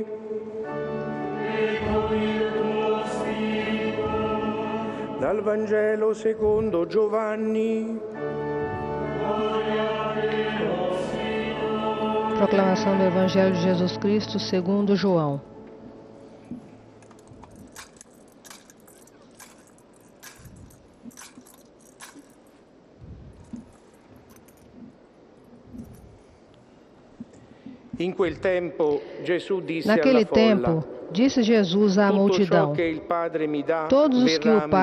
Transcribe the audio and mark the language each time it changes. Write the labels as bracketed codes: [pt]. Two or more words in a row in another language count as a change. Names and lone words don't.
[it] E con il tuo spirito. Dal Vangelo secondo Giovanni. [pt] Proclamação do Evangelho de Jesus Cristo segundo João. Naquele tempo, disse Jesus à multidão: todos os que o